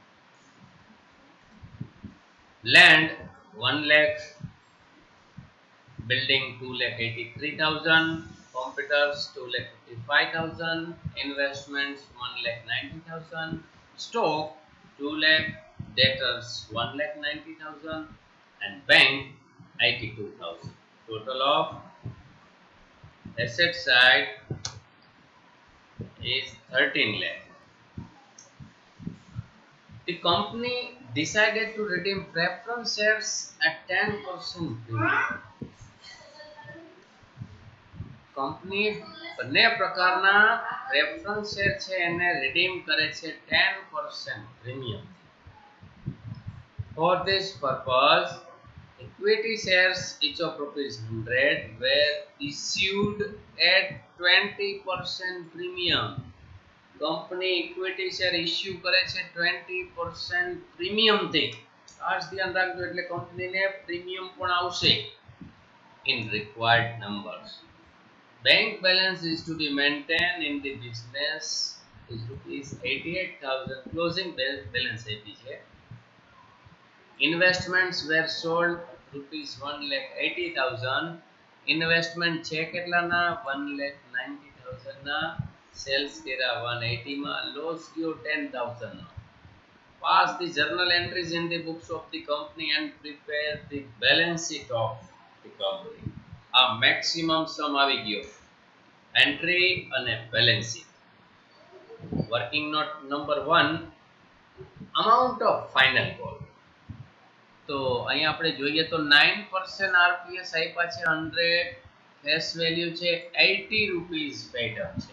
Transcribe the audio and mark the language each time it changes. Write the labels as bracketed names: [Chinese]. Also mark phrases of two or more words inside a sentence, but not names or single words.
[English] Land 1 lakh, building 2,83,000, computers 2,55,000, investments 1,90,000, stock 2 lakh, debtors 1,90,000, and bank 82,000. Total of asset side is 13 lakh. The company decided to redeem preference shares at 10% premium. [Gujarati] કંપની બંને પ્રકારના [English] preference share [Gujarati] છે એને રિડીમ કરે છે 10% પ્રીમિયમ. [English] For this purpose, equity shares each of rupees 100 were issued at 20% premium. [Gujarati] કંપની [English] equity share issue [Gujarati] કરે છે 20% પ્રીમિયમ થી. ખાસ ધ્યાન રાખજો, એટલે કંપનીને પ્રીમિયમ પણ આવશે [English] in required numbers. Bank balance is to be maintained in the business is rupees 88,000. Closing balance [Gujarati] આપી છે. [English] Investments were sold rupees 1,80,000. [Gujarati] Investment છે કેટલાના 1,90,000 ના. Sales કર્યા 180 માં. Loss ગયો 10,000 નો. [English] Pass the journal entries in the books of the company and prepare the balance sheet of the company. [Gujarati] આ [English] maximum sum [Gujarati] આવી ગયો. એન્ટ્રી અને [English] balance sheet. working note number 1, amount of final call. [Gujarati] તો અહીંયા આપણે જોઈએ તો 9% આરપીએસ આપ્યા છે 100, [English] face value [Gujarati] છે 80 [English] rupees paid up [Gujarati] છે.